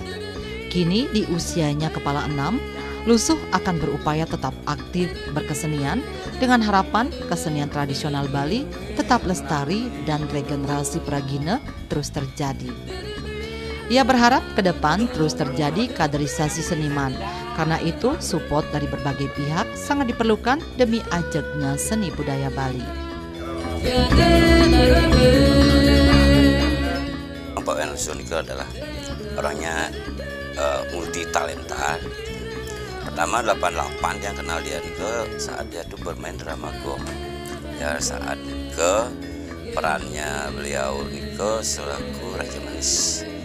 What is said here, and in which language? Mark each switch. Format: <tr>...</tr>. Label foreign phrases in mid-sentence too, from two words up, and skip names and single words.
<id>Kini di usianya kepala 6, Lusuh akan berupaya tetap aktif berkesenian dengan harapan kesenian tradisional Bali tetap lestari dan regenerasi pragina terus terjadi. Ia berharap ke depan terus terjadi kaderisasi seniman. Karena itu, support dari berbagai pihak sangat diperlukan demi ajegnya seni budaya Bali. Pak Wayan Lusuh adalah orangnya multi talenta. Pertama 88 yang kenal dia ke saat dia tuh bermain drama gong. Ya saat ke perannya beliau ke selaku Raja Manis.</id>